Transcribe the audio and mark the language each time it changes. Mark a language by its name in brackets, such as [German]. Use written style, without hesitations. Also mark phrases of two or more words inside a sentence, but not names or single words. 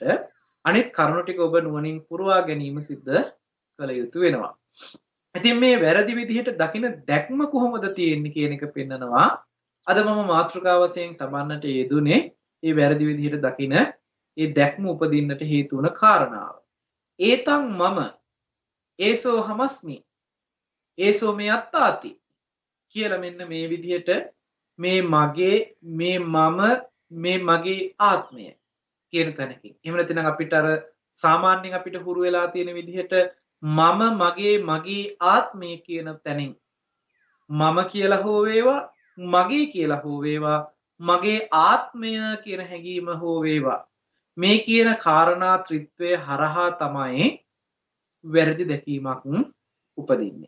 [Sinhala] අනිත් කරුණු ටික ඔබ නුවණින් පුරවා ගැනීම සිද්ධ කළ යුතු වෙනවා. ඉතින් මේ වැරදි විදිහට දකින දැක්ම කොහොමද තියෙන්නේ කියන එක පෙන්නනවා. අද මම මාතෘකාව වශයෙන් තබන්නට යෙදුනේ මේ වැරදි විදිහට දකින ඒ දැක්ම උපදින්නට හේතු වන කාරණාව. [Pali] ඒතං මම ඒසෝ හමස්මි ඒසෝ මේ අත්තාති [Sinhala] කියලා මෙන්න මේ විදිහට මේ මගේ මේ මම මේ මගේ ආත්මය කියන තැනකින්. එහෙම නැත්නම් අපිට අර සාමාන්‍යයෙන් අපිට හුරු වෙලා තියෙන විදිහට මම මගේ ආත්මය කියන තැනින් මම කියලා හෝ වේවා මගේ කියලා හෝ වේවා මගේ ආත්මය කියන හැඟීම හෝ වේවා මේ කියන කාරණා ත්‍රිත්වය හරහා තමයි වැරදි දැකීමක් උපදින්නේ.